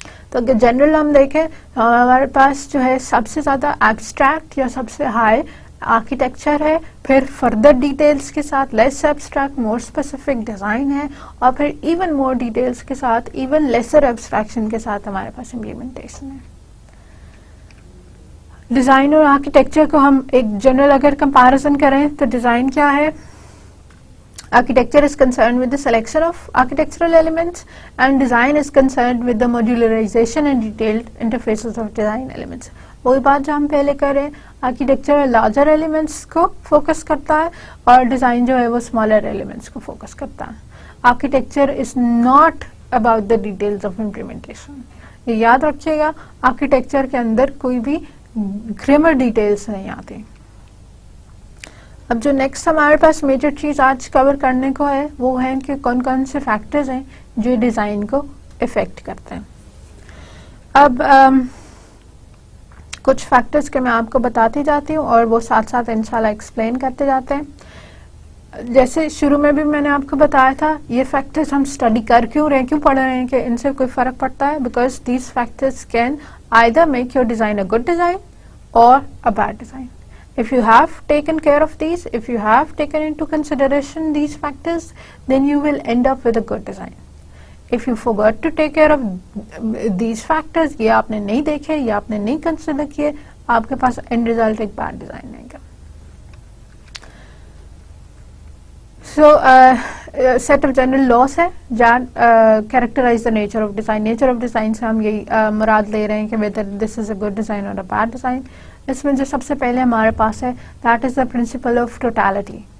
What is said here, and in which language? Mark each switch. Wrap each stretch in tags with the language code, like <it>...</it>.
<ur>تو اگر جنرل ہم دیکھیں ہمارے پاس جو ہے سب سے زیادہ ایبسٹریکٹ یا سب سے ہائی آرکیٹیکچر ہے، پھر فردر ڈیٹیلز کے ساتھ لیس ایبسٹریکٹ مور اسپیسیفک ڈیزائن ہے، اور پھر ایون مور ڈیٹیلز کے ساتھ ایون لیسر ایبسٹریکشن کے ساتھ ہمارے پاس امپلیمنٹیشن ہے. ڈیزائن اور آرکیٹیکچر کو ہم ایک جنرل اگر کمپیریزن کریں تو ڈیزائن کیا ہے؟</ur> <en>Architecture is concerned with the selection of architectural elements and design is concerned with the modularization and detailed interfaces of design elements.</en> <ur>وہی بات جو ہم پہلے کر رہے ہیں، آرکیٹیکچر لارجر ایلیمنٹس کو فوکس کرتا ہے اور ڈیزائن جو ہے وہ اسمالر ایلیمنٹس کو فوکس کرتا ہے.</ur> <en>Architecture is not about the details of implementation.</en> <ur>یہ یاد رکھیے گا، آرکیٹیکچر کے اندر کوئی بھی گریمر ڈیٹیلز نہیں آتی. اب جو نیکسٹ ہمارے پاس میجر چیز آج کور کرنے کو ہے وہ ہے کہ کون کون سے فیکٹرز ہیں جو ڈیزائن کو افیکٹ کرتے ہیں. اب کچھ فیکٹرز کے میں آپ کو بتاتی جاتی ہوں اور وہ ساتھ ساتھ انشاءاللہ ایکسپلین کرتے جاتے ہیں. جیسے شروع میں بھی میں نے آپ کو بتایا تھا، یہ فیکٹرز ہم اسٹڈی کر کیوں پڑھ رہے ہیں کہ ان سے کوئی فرق پڑتا ہے.</ur> <en>Because these factors can either make your design a good design اور a bad design. If you have taken care of these, if you have taken into consideration these factors, then you will end up with a good design. If you forgot to take care of these factors,</en> <ur>یہ آپ نے نہیں دیکھے یا آپ نے نہیں consider کیے، آپ کے پاس end result ایک bad design نہیں گا.</ur> <en>So, set of general laws ہے characterize the nature of design. Nature of design</en> <ur>سے ہم یہی مراد لے رہے ہیں کہ</ur> <en>whether this is a good design or a bad design.</en> <ur>اس میں جو سب سے پہلے ہمارے پاس ہے</ur> <en>That is the principle of totality.</en>